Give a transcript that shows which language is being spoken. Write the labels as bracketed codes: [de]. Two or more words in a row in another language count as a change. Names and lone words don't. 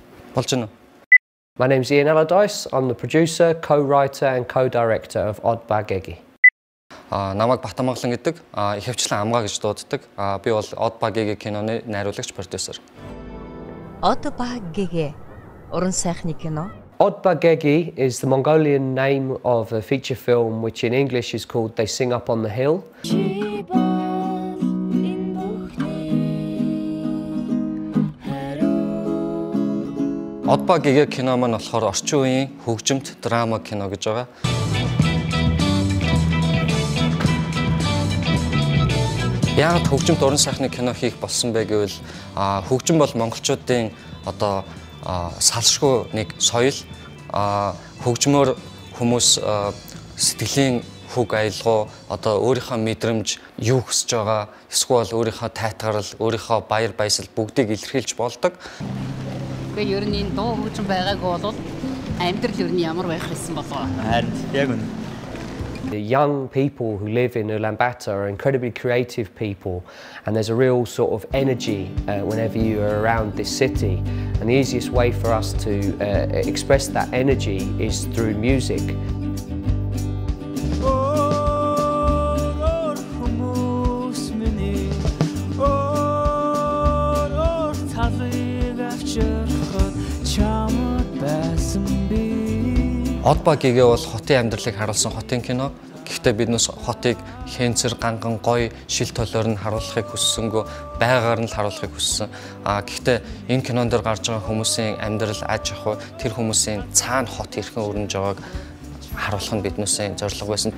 [en] Dolgion. My name's Ian Allardyce. I'm the producer, co-writer and co-director of Gegee. [mn] Намайг Батамгалан гэдэг ихэвчлэн амгаа гэж дууддаг. Би бол Gegee киноны найруулагч продюсер. Gegee уран сайхны кино. [en] Gegee is the Mongolian name of a feature film which in English is called They Sing Up on the Hill. [mn] Gegee кино маань болохоор орчин үеийн хөгжимт драма кино гэж байгаа. Яагаад хөгжимт уран сайхны кино хийх болсон бэ гэвэл хөгжим бол монголчуудын одоо салшгүй нэг соёл, хөгжмөөр хүмүүс сэтгэлийн хөг аялгау, одоо өөрийнхөө мэдрэмж юу хүсэж байгаа, эсвэл өөрийнхөө тайтгарал, өөрийнхөө баяр баясгал бүгдийг илэрхийлж болдог. Тэгээ ер нь энэ дуу хөгжим байгаагүй бол амьдрал ер нь ямар байх байсан болов. Харин яг үнэ. [en] The young people who live in Ulaanbaatar are incredibly creative people, and there's a real sort of energy whenever you are around this city. And the easiest way for us to express that energy is through music. [mn] Gegee бол хотын амьдралыг харуулсан хотын кино. Гэхдээ биднээс хотыг хэнцэр ганган гоё шил толоор нь харуулахыг хүссэнгөө байгаар нь л харуулахыг хүссэн. Гэхдээ энэ кинон дээр гарч байгаа хүмүүсийн амьдрал, аж ахуй, тэр хүмүүсийн цаана хот хэрхэн өрнөж байгааг харуулах нь биднээсээ зорилго байсан.